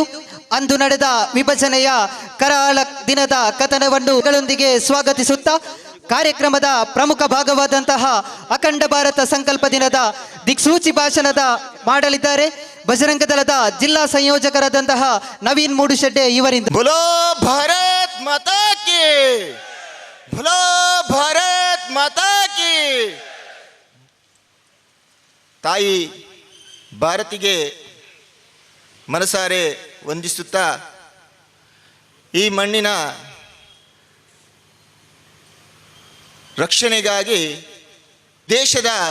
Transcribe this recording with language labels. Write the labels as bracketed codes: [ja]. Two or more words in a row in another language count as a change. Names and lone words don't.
[kn] ಅಂದು ನಡೆದ ವಿಭಜನೆಯ ಕರಾಳ ದಿನದ ಕಥನವನ್ನು ಗಳೊಂದಿಗೆ ಸ್ವಾಗತಿಸುತ್ತಾ ಕಾರ್ಯಕ್ರಮದ ಪ್ರಮುಖ ಭಾಗವಾದಂತಹ ಅಖಂಡ ಭಾರತ ಸಂಕಲ್ಪ ದಿನದ ದಿಕ್ಸೂಚಿ ಭಾಷಣದ ಮಾಡಲಿದ್ದಾರೆ ಬಜರಂಗ ದಳದ ಜಿಲ್ಲಾ ಸಂಯೋಜಕರಾದಂತಹ ನವೀನ್ ಮೂಡುಶೆಡ್ಡೆ ಇವರಿಂದ. [hi] बोलो भारत माता की, बोलो भारत माता की. [kn] ತಾಯಿ ಭಾರತಿಗೆ ಮನಸಾರೆ ವಂದಿಸುತ್ತಾ ಈ ಮಣ್ಣಿನ ರಕ್ಷಣೆಗಾಗಿ ದೇಶದ